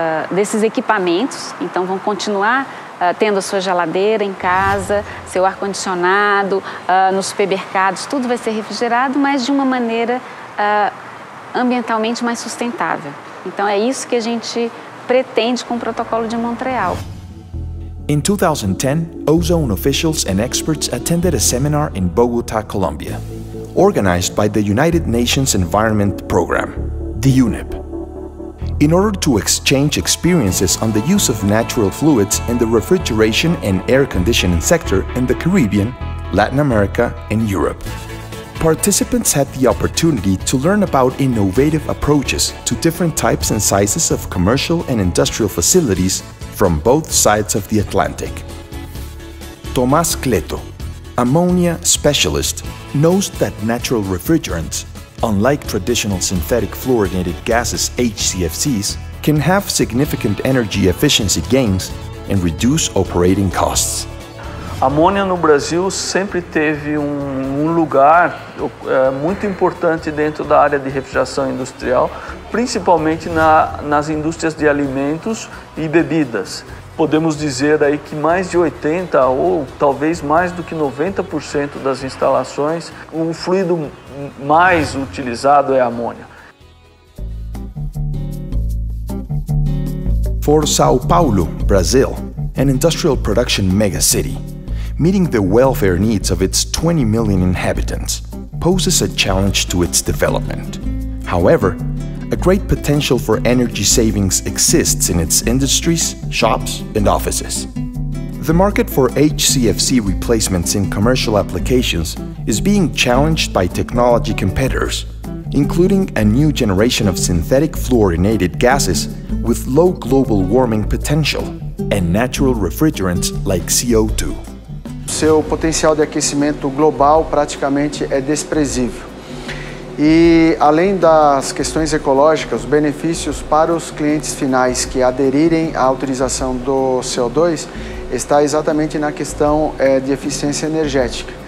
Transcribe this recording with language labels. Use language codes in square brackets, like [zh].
[pt] desses equipamentos, então vão continuar tendo a sua geladeira em casa, seu ar-condicionado, nos supermercados, tudo vai ser refrigerado, mas de uma maneira ambientalmente mais sustentável. Então é isso que a gente pretende com o Protocolo de Montreal. [en] In 2010, ozone officials and experts attended a seminar in Bogotá, Colombia, organized by the United Nations Environment Program, the UNEP, in order to exchange experiences on the use of natural fluids in the refrigeration and air conditioning sector in the Caribbean, Latin America, and Europe. Participants had the opportunity to learn about innovative approaches to different types and sizes of commercial and industrial facilities from both sides of the Atlantic. Tomás Cleto, ammonia specialist, knows that natural refrigerants, unlike traditional synthetic fluorinated gases HCFCs, can have significant energy efficiency gains and reduce operating costs. [pt] A amônia no Brasil sempre teve lugar muito importante dentro da área de refrigeração industrial, principalmente nas indústrias de alimentos e bebidas. Podemos dizer aí que mais de 80% ou talvez mais do que 90% das instalações, o fluido mais utilizado é a amônia. [en] For São Paulo, Brazil, an industrial production megacity, meeting the welfare needs of its 20 million inhabitants poses a challenge to its development. However, a great potential for energy savings exists in its industries, shops, and offices. The market for HCFC replacements in commercial applications is being challenged by technology competitors, including a new generation of synthetic fluorinated gases with low global warming potential and natural refrigerants like CO2. [pt] Seu potencial de aquecimento global praticamente é desprezível. E, além das questões ecológicas, os benefícios para os clientes finais que aderirem à utilização do CO2 está exatamente na questão de eficiência energética.